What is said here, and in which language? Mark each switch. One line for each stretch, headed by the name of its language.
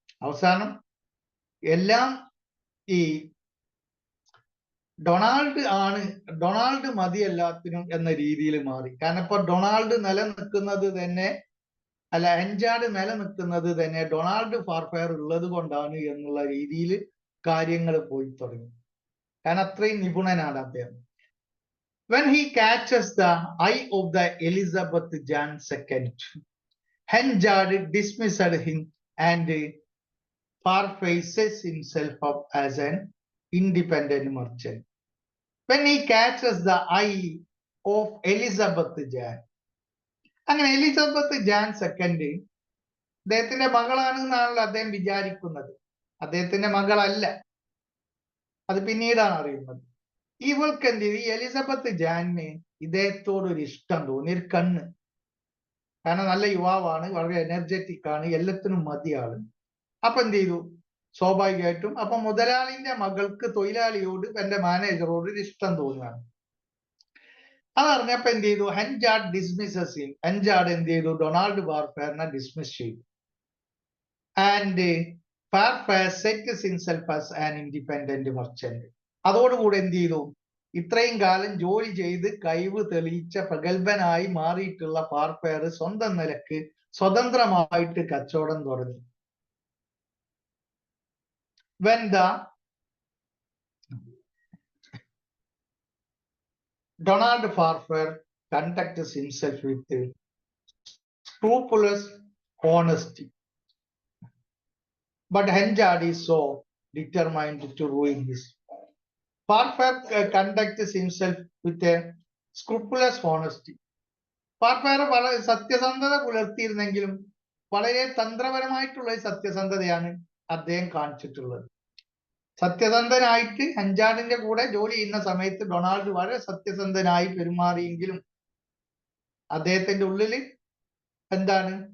Malayalam: അവസാനം എല്ലാം ഈ ഡൊണാൾഡ് മതി എല്ലാത്തിനും എന്ന രീതിയിൽ മാറി. കാരണം ഇപ്പൊ ഡൊണാൾഡ് നിലനിൽക്കുന്നത് തന്നെ, ഹെൻജാർഡ് നിലനിൽക്കുന്നത് തന്നെ ഡൊണാൾഡ് ഫാർഫെയർ ഉള്ളത് കൊണ്ടാണ് എന്നുള്ള രീതിയിൽ കാര്യങ്ങൾ പോയി തുടങ്ങി. കാരണം അത്രയും നിപുണനാണ് അദ്ദേഹം.
English: When he catches the eye of the Elizabeth Jan II, Henjard dismissed him and Farfaise sets himself up as an independent merchant. When he catches the eye of Elizabeth Jan,
Malayalam: അങ്ങനെ എലിസബത്ത് ജാൻ സെക്കൻഡ് അദ്ദേഹത്തിന്റെ മകളാണെന്നാണല്ലോ അദ്ദേഹം വിചാരിക്കുന്നത്. അദ്ദേഹത്തിന്റെ മകളല്ല, അത് പിന്നീടാണ് അറിയുന്നത്. ഇവൾക്ക് എന്ത് ചെയ്തു? ഈ എലിസബത്ത് ജാനിന് ഇദ്ദേഹത്തോട് ഒരു ഇഷ്ടം തോന്നി, ഒരു കണ്ണ്. കാരണം നല്ല യുവാവാണ്, വളരെ എനർജറ്റിക് ആണ്, എല്ലാത്തിനും മതിയാള്. അപ്പൊ എന്ത് ചെയ്തു? സ്വാഭാവികമായിട്ടും അപ്പൊ മുതലാളിന്റെ മകൾക്ക് തൊഴിലാളിയോട്, എന്റെ മാനേജറോട് ഒരു ഇഷ്ടം തോന്നുകയാണ്. അതറിഞ്ഞപ്പോ എന്ത് ചെയ്തു? ഹെൻജാർഡ്
English: Dismisses him.
Malayalam: ഹെൻജാർഡ് എന്ത് ചെയ്തു? ഡൊണാൾഡ് ഫാർഫെയറിനെ ഡിസ്മിസ് ചെയ്തു.
English: And Farfrae sets himself as an independent merchant.
Malayalam: അതോടുകൂടെ എന്ത് ചെയ്തു? ഇത്രയും കാലം ജോലി ചെയ്ത് കഴിവ് തെളിയിച്ച പ്രഗത്ഭനായി മാറിയിട്ടുള്ള ഫാർഫെയർ സ്വന്തം നിലക്ക് സ്വതന്ത്രമായിട്ട് കച്ചവടം തുടങ്ങി.
English: When the Donald Farfair conducts himself with scrupulous honesty, but Henjard is so determined to ruin his. Farfair conducts himself with a scrupulous honesty.
Malayalam: ഫാർഫെയർ വളരെ സത്യസന്ധത പുലർത്തിയിരുന്നെങ്കിലും വളരെ തന്ത്രപരമായിട്ടുള്ള സത്യസന്ധതയാണ് അദ്ദേഹം കാണിച്ചിട്ടുള്ളത്. സത്യസന്ധനായിട്ട് ഹെൻജാർഡിന്റെ കൂടെ ജോലി ചെയ്യുന്ന സമയത്ത് ഡൊണാൾഡ് വളരെ സത്യസന്ധനായി പെരുമാറിയെങ്കിലും അദ്ദേഹത്തിന്റെ ഉള്ളിൽ എന്താണ്?